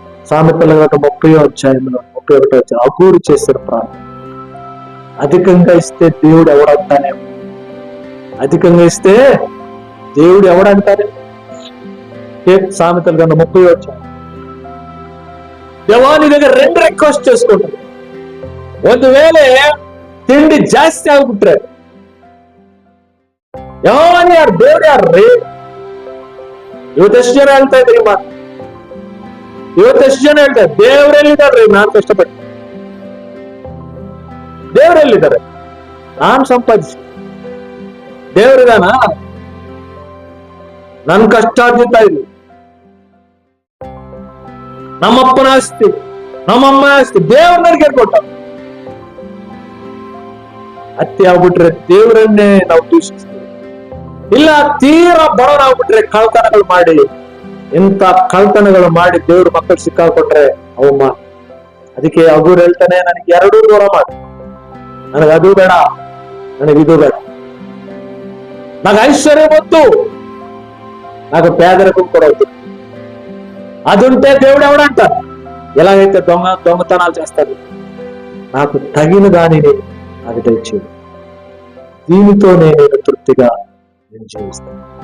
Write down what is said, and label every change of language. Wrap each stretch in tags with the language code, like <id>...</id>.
<te>సామెతల 30వ అధ్యాయంలో 31వ అధ్యాయం అగూరు చేసిన ప్రార్థన. అధికంగా ఇస్తే దేవుడు ఎవడంటానేమో, అధికంగా ఇస్తే దేవుడు ఎవడంటానే. సామెతల 30వ అధ్యాయం, దేవాని దగ్గర 2 రిక్వెస్ట్ చేసుకుంటారు.</te> <kn>ಒಂದು ವೇಳೆ ತಿಂಡಿ ಜಾಸ್ತಿ ಆಗ್ಬಿಟ್ರೆ ಯಾವನ್ ಯಾರು ದೇವ್ರು ಯಾರ್ರಿ? ಇವತ್ತೆಷ್ಟು ಜನ ಹೇಳ್ತಾ ಇದ್ರಿ ಮಾತು? ಇವತ್ತೆಷ್ಟು ಜನ ಹೇಳ್ತಾರೆ ದೇವ್ರೆಲ್ಲಿದ್ದಾರ್ರಿ? ನಾನ್ ಕಷ್ಟಪಟ್ಟು ದೇವ್ರೆಲ್ಲಿದ್ದಾರೆ? ನಾನ್ ಸಂಪಾದಿಸಿ ದೇವ್ರಿದಾನ? ನನ್ ಕಷ್ಟಾರ್ಜಿತ ಇಲ್ಲ, ನಮ್ಮಪ್ಪನ ಆಸ್ತಿ, ನಮ್ಮಮ್ಮ ಆಸ್ತಿ ದೇವ್ರ ನನಗೆ ಕೊಟ್ಟ. ಹತ್ಯೆ ಆಗ್ಬಿಟ್ರೆ ದೇವರನ್ನೇ ನಾವು ದೂಷಿಸ್ತೀವಿ. ಇಲ್ಲ ತೀರಾ ಬಡವರಾಗ್ಬಿಟ್ರೆ ಕಳ್ತನಗಳು ಮಾಡಿ, ಇಂಥ ಕಳ್ತನಗಳು ಮಾಡಿ ದೇವ್ರ ಮಕ್ಕಳು ಸಿಕ್ಕಾಕೊಟ್ರೆ ಅವಮ್ಮ. ಅದಕ್ಕೆ ಅಗೂರು ಹೇಳ್ತಾನೆ, ನನಗೆ 2 ದೂರ ಮಾಡಿ, ನನಗೆ ಅದು ಬೇಡ, ನನಗೆ ಇದು ಬೇಡ.</kn> <te>నాకు ఐశ్వర్యం వద్దు, నాకు పేదరికం కూడా వద్దు. అదుంటే దేవుడు ఎవడంటారు? ఎలాగైతే దొంగతనాలు చేస్తాడు, నాకు తగిన దానిని నాకు తెచ్చేది, దీనితో నేను తృప్తిగా నేను జీవిస్తాను.</te>